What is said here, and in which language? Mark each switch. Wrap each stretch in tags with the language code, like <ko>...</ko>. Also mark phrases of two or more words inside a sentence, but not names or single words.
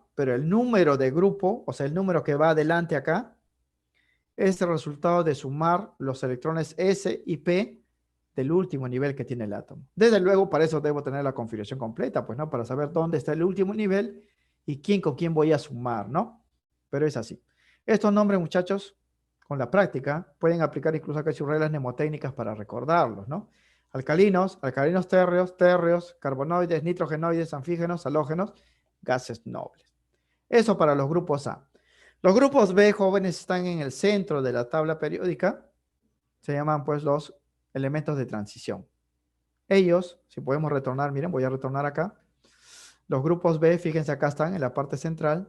<es>Pero el número de grupo, o sea, el número que va adelante acá, es el resultado de sumar los electrones S y P del último nivel que tiene el átomo. Desde luego, para eso debo tener la configuración completa, pues, ¿no? Para saber dónde está el último nivel y quién con quién voy a sumar, ¿no? Pero es así. Estos nombres, muchachos, con la práctica, pueden aplicar incluso acá sus reglas mnemotécnicas para recordarlos, ¿no? Alcalinos, alcalinos térreos, térreos, carbonoides, nitrogenoides, anfígenos, halógenos, gases nobles. Eso para los grupos A. Los grupos B, jóvenes, están en el centro de la tabla periódica. Se llaman, pues, los elementos de transición. Ellos, si podemos retornar, miren, voy a retornar acá. Los grupos B, fíjense, acá están en la parte central.</es>